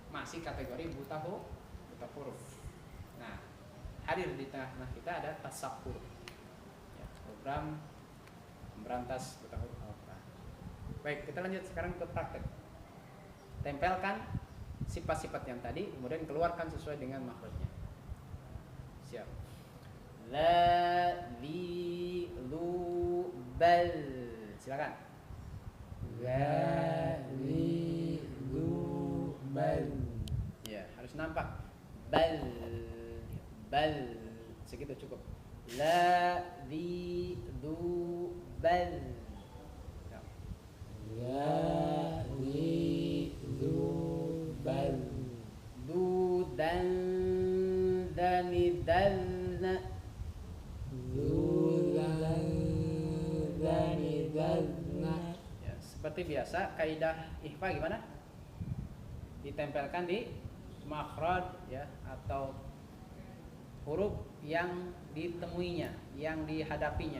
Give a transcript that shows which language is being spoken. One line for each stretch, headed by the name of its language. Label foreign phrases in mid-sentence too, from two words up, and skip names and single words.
Indonesian: Ini masih kategori buta atau huruf. Nah, hadir di tengah-tengah kita ada tasakur, ya, program memberantas buta huruf Al-Quran. Baik, kita lanjut sekarang ke praktek. Tempelkan sifat-sifat yang tadi, kemudian keluarkan sesuai dengan makhrajnya. Siap.
Arabic: La, li, lu, bal.
Indonesian: Silakan.
Arabic: La, li, lu, bal.
Indonesian: Ya, harus nampak. Bal, bal. Segitu cukup.
Arabic: La, li, lu, bal.
Indonesian: Ya.
Arabic: La, li, lu, bal. Du, dan, dani, dalna. Lu, dani, dalna.
Indonesian: Ya, seperti biasa, kaidah ihfa gimana? Ditempelkan di makhraj ya, atau huruf yang ditemuinya, yang dihadapinya.